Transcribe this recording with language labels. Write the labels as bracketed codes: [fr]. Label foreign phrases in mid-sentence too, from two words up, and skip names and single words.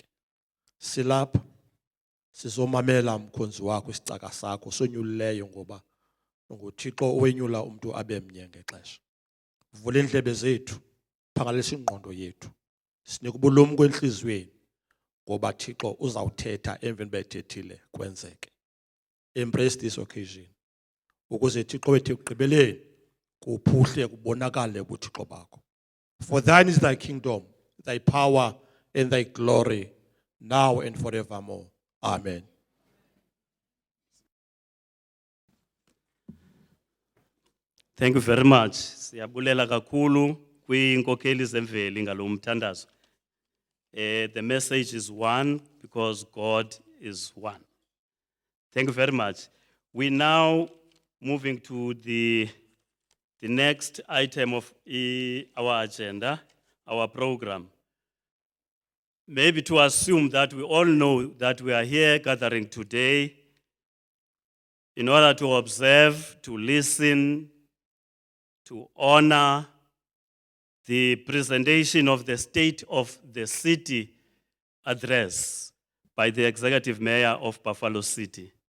[xh] Silapha sizomamela mkhonzi wakho isicaka sakho sonyulileyo ngoba nguThixo owenyula umuntu abe mnye ngexesha. Vula indlebe zethu, phangalisa ingqondo yethu. Sinika ubulumko enhliziyweni ngoba Thixo uzawuthetha emveni bethethile kwenzeke. [en] Embrace this occasion [xh] ukuze Thixo wethu ekugqibeleni kuphuhle kubonakale ubuthixo bakho. [en] For thine is thy kingdom, thy power and thy glory, now and forevermore. Amen. Thank you very much. [xh] Siyabulela kakhulu kwiinkokheli zemveli ngalo mthandazo. [en] The message is one because God is one. Thank you very much. We now moving to the next item of our agenda, our program. Maybe to assume that we all know that we are here gathering today in order to observe, to listen, to honor the presentation of the State of the City address by the Executive Mayor of Buffalo City,